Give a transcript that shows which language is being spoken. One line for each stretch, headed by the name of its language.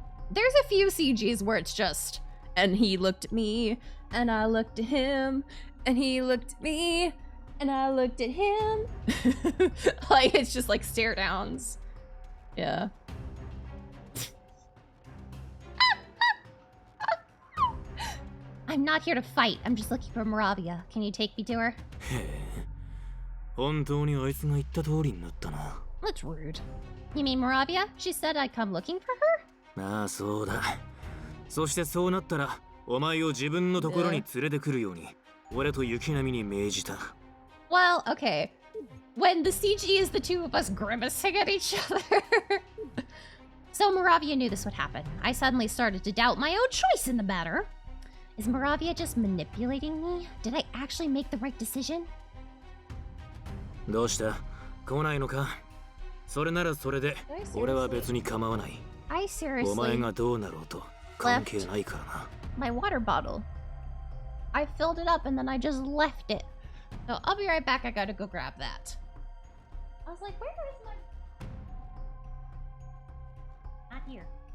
English: There's a few CGs where it's just, and he looked at me, and I looked at him, and he looked at me, and I looked at him. Like, it's just like stare downs. Yeah. I'm not here to fight. I'm just looking for Moravia. Can you take me to her?
Japanese: へえ。本当にあいつが言った通りになったな。
English: That's rude. You mean Moravia? She said I'd come looking for her?
Japanese: ああ、そうだ。そしてそうなったら、お前を自分のところに連れてくるように、俺と雪並みに命じた。
English: Well, okay. When the CG is the two of us grimacing at each other. So Moravia knew this would happen. I suddenly started to doubt my own choice in the matter. Is Moravia just manipulating me? Did I actually make the right decision?
Japanese: どうした?来ないのか? それならそれで、俺は別に構わない。
English: I
Japanese: お前
English: seriously
Japanese: がどうなろうと関係ないからな。
English: my water bottle. I filled it up and then I just left it. So I'll be right back. I gotta go grab that. I was like, where is my... Not here.